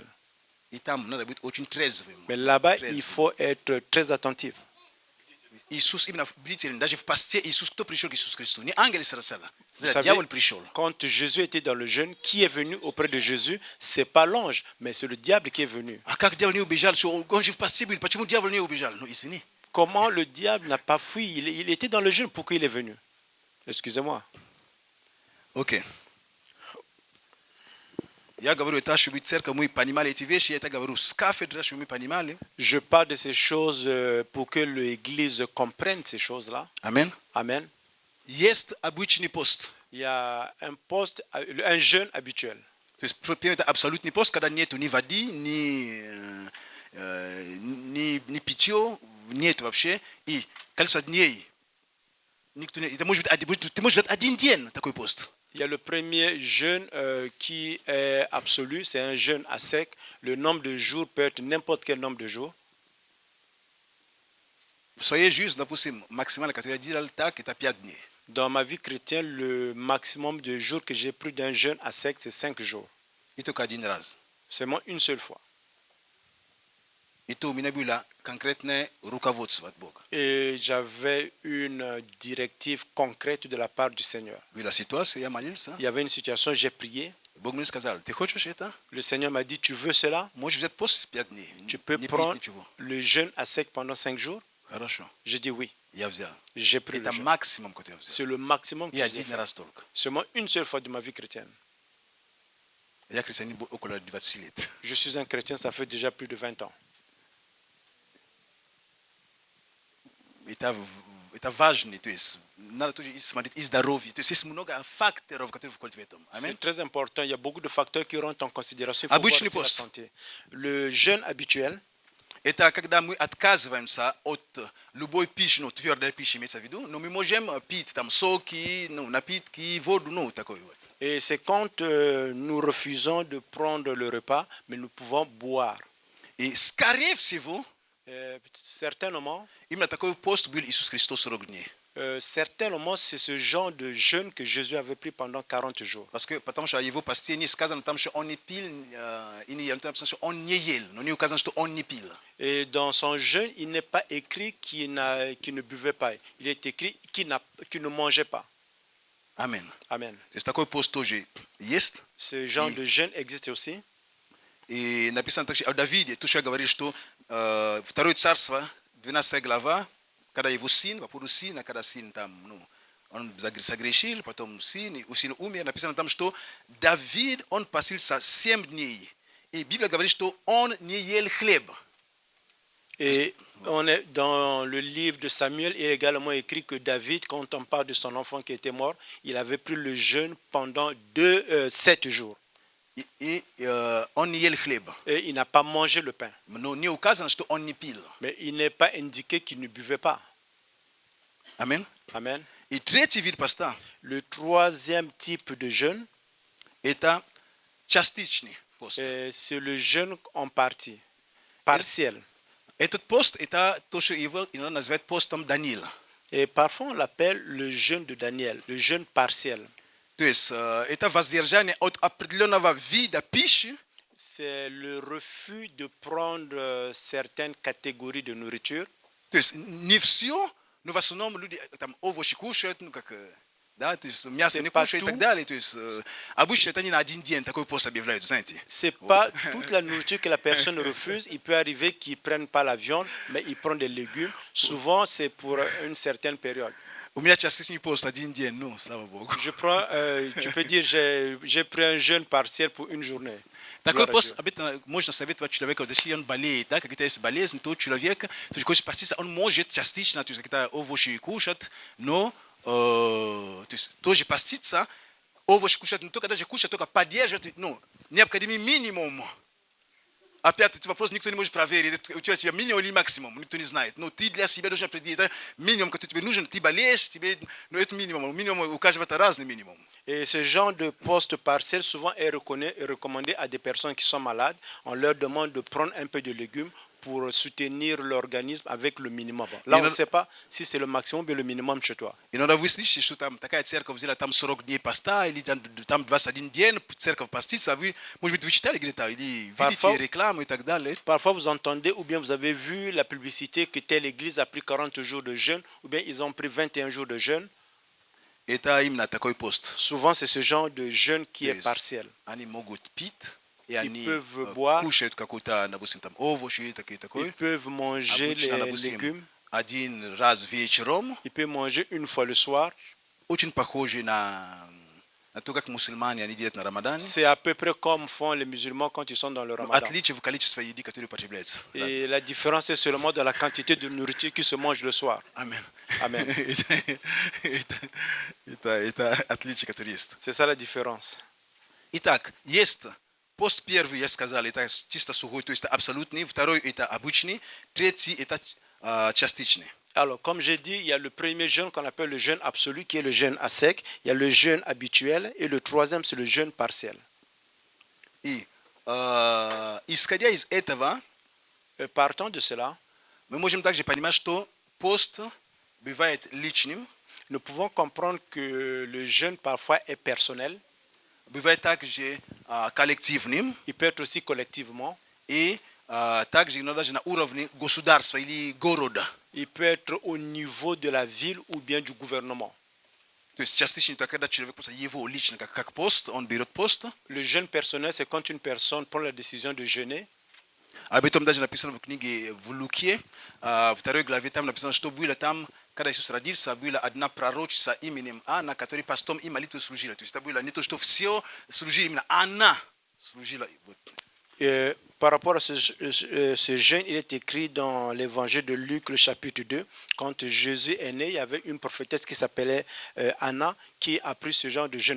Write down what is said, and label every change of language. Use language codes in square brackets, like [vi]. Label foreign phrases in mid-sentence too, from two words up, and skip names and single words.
[ru] И там надо быть очень трезвым. [fr] Mais là-bas, [ru] Трезвым. [fr] il faut être très attentif. [ru] Иисус именно бдительный. Даже в посте Иисус, кто пришел к Иисусу Христу? Не ангелы сразу. [fr] Vous savez, [ru] Дьявол пришел. [fr] quand Jésus était dans le jeûne, qui est venu auprès de Jésus? C'est pas l'ange, mais c'est le diable qui est venu. [ru] А как дьявол не убежал? Что он же в посте был. Почему дьявол не убежал? Ну, извини. [fr] Comment le diable n'a pas fui? Il était dans le jeûne, pourquoi il est venu? Excusez-moi. [ru] Окей. Я говорю, это чтобы церковь мы понимали эти вещи. Я это говорю с кафедры, чтобы мы понимали. [fr] Je parle de ces choses pour que l'Église comprenne ces choses-là. [ru] Амин. [fr] Amen. [ru] Есть обычный пост. [fr] Il y a un jeûne habituel. [ru] То есть, первый это абсолютный пост, когда нету ни воды, ни питья, нет вообще. И количество дней. Никто не, это может быть, ты можешь взять один день такой пост. [fr] Il y a le premier jeûne qui est absolu, c'est un jeûne à sec. Le nombre de jours peut être n'importe quel nombre de jours. [ru] В своей жизни, допустим, максимально, который я делал так, это 5 дней. [fr] Dans ma vie chrétienne, le maximum de jours que j'ai pris d'un jeûne à sec, c'est 5 jours. [ru] И только один раз. [fr] Seulement une seule fois. [ru] И то у меня было конкретное руководство от Бога. [fr] Et j'avais une directive concrète de la part du Seigneur. [ru] Была ситуация, я молился. [fr] Il y avait une situation, j'ai prié. [ru] Бог мне сказал, ты хочешь это? [fr] Le Seigneur m'a dit, tu veux cela? [ru] Можешь взять пост 5 дней. [fr] Tu peux [ru] Не пить [fr] prendre [ru] ничего. [fr] le jeûne à sec pendant 5 jours? [ru] Хорошо. [fr] J'ai dit oui. [ru] Я взял. [fr] J'ai pris [ru] Это [fr] le jeûne. [ru] максимум, который я взял. [fr] C'est le maximum que [ru] И [fr] j'ai [ru] один [fr] fait. [ru] раз только. [fr] Seulement une seule fois de ma vie chrétienne. [ru] Я христианин около 20 лет. [fr] Je suis un chrétien, ça fait déjà plus de 20 ans. [ru] Это важно, то есть надо тоже смотреть и здоровье. То есть есть много факторов, которые входят в этом. Аминь. [fr] C'est très important. Il y a beaucoup de facteurs qui rentrent en considération. Il faut voir [ru] Обычный [fr] aussi la [ru] пост. [fr] santé. Le jeûne habituel, [ru] Это когда мы отказываемся от любой пищи, ну, твердой пищи имеется в виду, но мы можем пить там соки, ну, напитки, воду, ну, такой вот. [fr] et c'est quand nous refusons de prendre le repas, mais nous pouvons boire. [ru] И скорее всего, [fr] Certainement, [ru] именно такой пост был Иисус Христос 40 дней. [fr] Certainement, c'est ce genre de jeûne que Jésus avait pris pendant 40 jours. Parce que patam sha yivo pastie ni skaza natam sha on epil ini yantam sha on nyeyel no ni okazan sha on epil. Et dans son jeûne, il n'est pas écrit qu'il ne buvait pas. Il est écrit qu'il ne mangeait pas. Amen. Amen. [ru] C'est такой пост тоже есть. [fr] Ce genre de jeûne existe aussi. [ru] И написано также о Давиде, тоже говорит, что второе царство 12 глава, когда его сын, по поводу сына, когда сын там, ну, он согрешил, потом сын умер, написано там, что Давид, он постился 7 дней. И Библия говорит, что он не ел хлеб. [fr] Et on est dans le livre de Samuel, il est également écrit que David, quand on parle de son enfant qui était mort, il avait pris le jeûne pendant 7 jours. [ru] И он не ел хлеб. [fr] Et il n'a pas mangé le pain. [ru] Но не указано, что он не пил. [fr] Mais il n'est pas indiqué qu'il ne buvait pas. Amen. Amen. [ru] И третий вид поста – [fr] Le troisième type de jeûne, [ru] это частичный пост. [fr] c'est le jeûne en partie, partiel. [ru] Этот пост – это то, что его иногда называют постом Даниила. [fr] Et parfois on l'appelle le jeûne de Daniel, le jeûne partiel. [ru] То есть это воздержание от определенного вида пищи, [fr] C'est le refus de prendre certaines catégories de nourriture. [ru] то есть не все, но в основном люди там овощи кушают, ну как, да, то есть мясо не кушают и так далее. То есть обычно это не на один день такой пост объявляют, знаете. [fr] C'est pas toute la nourriture que la personne refuse. Il peut arriver qu'ils ne prennent pas la viande, mais ils prennent des légumes. Souvent, c'est pour une certaine période. [ru] У меня частичный пост один день, ну, слава Богу. [fr] Tu peux dire, j'ai pris un jeûne partiel pour une journée. [ru] Такой пост обычно можно советовать человеку, если он болеет, да, какая-то есть болезнь, то человек, то есть хочет поститься, он может частично, то есть какие-то овощи кушать, но то есть тоже поститься, овощи кушать, но только даже кушать, только поддерживать, ну, необходимый минимум. Опять этот вопрос никто не может проверить. У тебя минимум или максимум, никто не знает. Но ты для себя должен определить, это минимум, который тебе нужен. Ты болеешь, тебе, но это минимум. Минимум у каждого это разный минимум. [fr] Et ce genre de poste partiel souvent est recommandé à des personnes qui sont malades. On leur demande de prendre un peu de légumes pour soutenir l'organisme avec le minimum. Là, on ne sait pas si c'est le maximum ou le minimum chez toi. [ru] Иногда вы слышите, что там такая церковь взяла там 40 дней поста, или там 21 день церковь постится, вы, может быть, вы читали где-то, или видите рекламу и так далее. [fr] Parfois, vous entendez ou bien vous avez vu la publicité que telle église a pris 40 jours de jeûne ou bien ils ont pris 21 jours de jeûne. [ru] Это именно такой пост. [fr] Souvent, c'est ce genre de jeûne qui est partiel. [ru] Они могут пить, и они [fr] boire, [ru] кушают какую-то, допустим, там овощи, такое. [fr] Ils peuvent manger les légumes. [ru] Один раз вечером. [fr] Ils peuvent manger une fois le soir. [ru] Очень похоже на то, как мусульмане они делают на Рамадан. [fr] C'est à peu près comme font les musulmans quand ils sont dans le Ramadan. [ru] Отличие в количестве еды, которое употребляется. [fr] Et la différence est seulement dans la quantité de nourriture qui se mange le soir. Amen. Amen. [ru] Это отличие, которое есть. [fr] C'est ça la différence. [ru] Итак, есть пост первый, я сказал, это чисто сухой, то есть это абсолютный. Второй это обычный. Третий это частичный. [fr] Alors, comme j'ai dit, il y a le premier jeûne qu'on appelle le jeûne absolu, qui est le jeûne à sec. Il y a le jeûne habituel. Et le troisième, c'est le jeûne partiel. [ru] И исходя из этого, [fr] partant de cela, [ru] мы можем также понимать, что пост бывает личным. [fr] Nous pouvons comprendre que le jeûne parfois est personnel. [ru] Бывает также коллективным. [fr] Il peut être aussi collectivement. [ru] И также даже на уровне государства или города. [fr] Il peut être au niveau de la ville ou bien du gouvernement. [ru] То есть частично это когда человек просто его лично как пост, он берет пост. [fr] Le jeûne personnel, c'est quand une personne prend la décision de jeûner. [ru] Об этом даже написано в книге в Луке, второй главе, там написано, что было там, когда Иисус родился, была одна пророчица именем Анна, которая постом и молитвой служила. То есть это было не то, что все служили, именно она служила. [fr] Par rapport à ce jeûne, il est écrit dans l'évangile de Luc, le chapitre 2, quand Jésus est né, il y avait une prophétesse qui s'appelait Anna, qui a pris ce genre de jeûne.